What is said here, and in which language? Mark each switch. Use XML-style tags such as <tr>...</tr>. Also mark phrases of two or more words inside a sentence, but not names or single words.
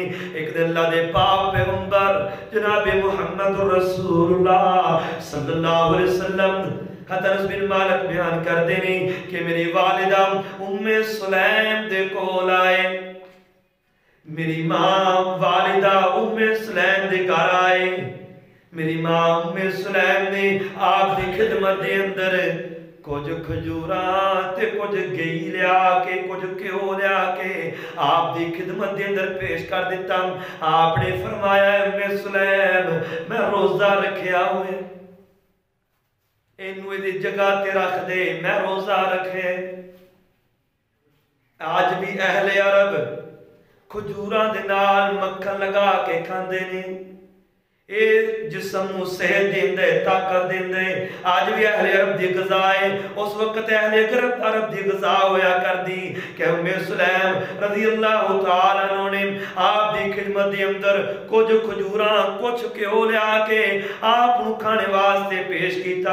<pa>ایک دن اللہ دے پاک پیغمبر جناب محمد رسول اللہ صلی اللہ علیہ وسلم حضرت انس بن مالک بیان کر دینے کہ میری والدہ ام سلیم دے کول آئے، میری ماں والدہ ام سلیم دے گھر آئے، میری ماں ام سلیم نے آپ دی خدمت دے اندر کچھ کھجوراں تے کچھ گئی لیا کے کچھ کیوں لیا کے آپ دی خدمت دے اندر پیش کر دیتا۔ آپ نے فرمایا ام سلیم میں روزہ رکھیا ہوئے، اینوے دی جگہ تے رکھ دے، میں روزہ رکھے۔ آج بھی اہل عرب کھجوراں دے نال مکھن لگا کے کھاندے نے، اے جسم نوں صحت دیندے، طاقت دیندے۔ آج بھی اہل عرب دی غذا ہے، اس وقت اہل عرب دی غذا ہویا کر دی کہ ام سلیم رضی اللہ تعالیٰ عنہ نے آپ دی خدمت دے اندر کچھ کھجوراں کچھ کیوں لیا کے آپ نوں کھانے واسطے پیش کیتا۔</pa>